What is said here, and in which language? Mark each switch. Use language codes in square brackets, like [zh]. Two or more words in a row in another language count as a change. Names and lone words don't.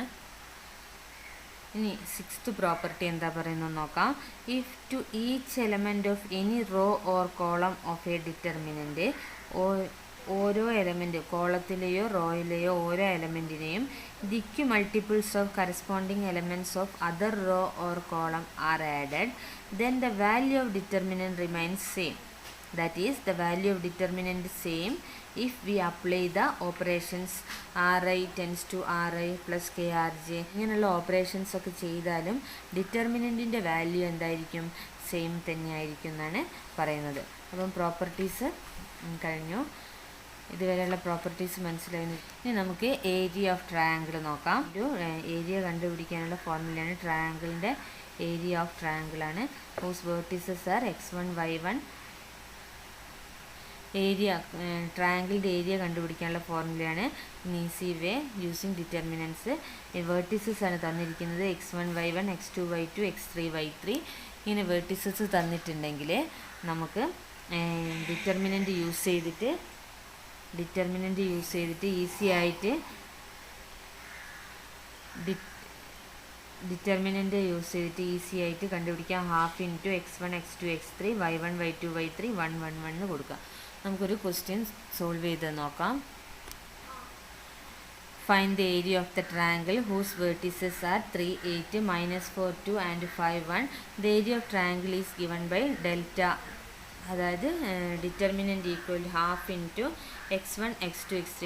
[ml] ഇനി 6th പ്രോപ്പർട്ടി എന്താ പറയുന്നത് നോക്കാം. [en] if to each element of any row or column of a determinant, [ml] ഓരോ എലമെൻറ്റ് കോളത്തിലെയോ റോയിലെയോ ഓരോ എലമെൻറ്റിനെയും [en] the k multiples of corresponding elements of other row or column are added, then the value of determinant remains same. That is, the value of determinant same if we apply the operations Ri tends to Ri plus Krj. [ml] ഇങ്ങനെയുള്ള ഓപ്പറേഷൻസ് ഒക്കെ ചെയ്താലും ഡിറ്റർമിനൻറ്റിൻ്റെ വാല്യൂ എന്തായിരിക്കും? സെയിം തന്നെയായിരിക്കും എന്നാണ് പറയുന്നത്. അപ്പം പ്രോപ്പർട്ടീസ് കഴിഞ്ഞു. ഇതുവരെയുള്ള പ്രോപ്പർട്ടീസ് മനസ്സിലായി. ഇനി നമുക്ക് [en] area of triangle [ml] നോക്കാം. ഒരു ഏരിയ കണ്ടുപിടിക്കാനുള്ള ഫോർമുലയാണ് ട്രയാങ്കിളിൻ്റെ [en] area of triangleആണ്. whose vertices are x1 y1. [ml] ഏരിയ ട്രയാങ്കിളിൻ്റെ ഏരിയ കണ്ടുപിടിക്കാനുള്ള ഫോർമുലയാണ് [en] easy way using determinants. [ml] വേർട്ടീസസ് ആണ് തന്നിരിക്കുന്നത് x1 y1 x2 y2 x3 y3. ഇങ്ങനെ വേർട്ടീസസ് തന്നിട്ടുണ്ടെങ്കിൽ നമുക്ക് ഡിറ്റർമിനൻ്റ് യൂസ് ചെയ്തിട്ട് ഈസി ആയിട്ട് കണ്ടുപിടിക്കാം. [en] half into [ml] x1 x2 x3 y1 y2 y3 1 1 1 കൊടുക്കാം. നമുക്കൊരു ക്വസ്റ്റ്യൻ സോൾവ് ചെയ്ത് നോക്കാം. [en] find the area of the triangle whose vertices are 3 8 -4 2 and 5 1. the area of triangle is given by delta, അതായത് determinant equal half into x1 x2 x3.